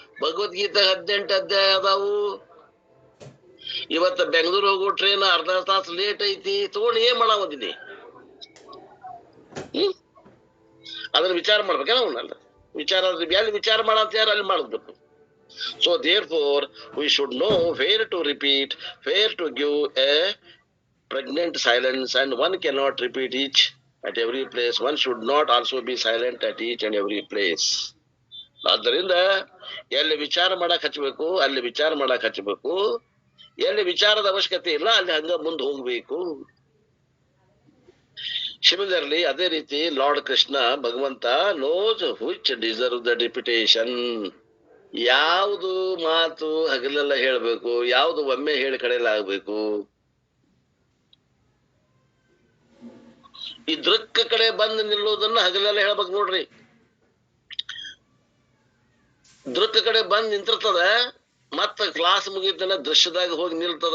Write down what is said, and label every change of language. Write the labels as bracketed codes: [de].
[kn] ಭಗವದ್ಗೀತೆ 18 ಅಧ್ಯಾಯ ಅದಾವು. ಇವತ್ತ ಬೆಂಗಳೂರು ಹೋಗೋ ಟ್ರೈನ್ ಅರ್ಧ ತಾಸು ಲೇಟ್ ಐತಿ, ತಗೊಂಡು ಏನ್ ಮಾಡಾವದಿನಿ? ಅದನ್ನ ವಿಚಾರ ಮಾಡ್ಬೇಕೇನ ಅವನಲ್ಲ. ವಿಚಾರ ಎಲ್ಲಿ ವಿಚಾರ ಮಾಡಂತ ಯಾರು ಅಲ್ಲಿ ಮಾಡ್ಬೇಕು. [en] So therefore we should know where to repeat, where to give a pregnant silence, and one cannot repeat each at every place. One should not also be silent at each and every place. [kn] ಆದ್ದರಿಂದ ಎಲ್ಲಿ ವಿಚಾರ ಮಾಡಕ್ ಹಚ್ಚಬೇಕು ಅಲ್ಲಿ ವಿಚಾರ ಮಾಡಕ್ ಹಚ್ಚಬೇಕು. ಎಲ್ಲಿ ವಿಚಾರದ ಅವಶ್ಯಕತೆ ಇಲ್ಲ ಅಲ್ಲಿ ಹಂಗ ಮುಂದೆ ಹೋಗ್ಬೇಕು. [en] Similarly, [kn] ಅದೇ ರೀತಿ [en] Lord Krishna ಭಗವಂತ knows which deserve the reputation. [kn] ಯಾವುದು ಮಾತು ಹಗಲೆಲ್ಲ ಹೇಳ್ಬೇಕು, ಯಾವುದು ಒಮ್ಮೆ ಹೇಳಿ ಕಡೆಯಲಾಗಬೇಕು. ಈ ದೃಕ್ಕ ಕಡೆ ಬಂದು ನಿಲ್ಲೋದನ್ನ ಹಗಲೆಲ್ಲ ಹೇಳ್ಬೇಕು ನೋಡ್ರಿ. ದೃಕ್ಕ ಕಡೆ ಬಂದ್ ನಿಂತಿರ್ತದ, ಮತ್ತ ಕ್ಲಾಸ್ ಮುಗಿತನ ದೃಶ್ಯದಾಗ ಹೋಗಿ ನಿಲ್ತದ.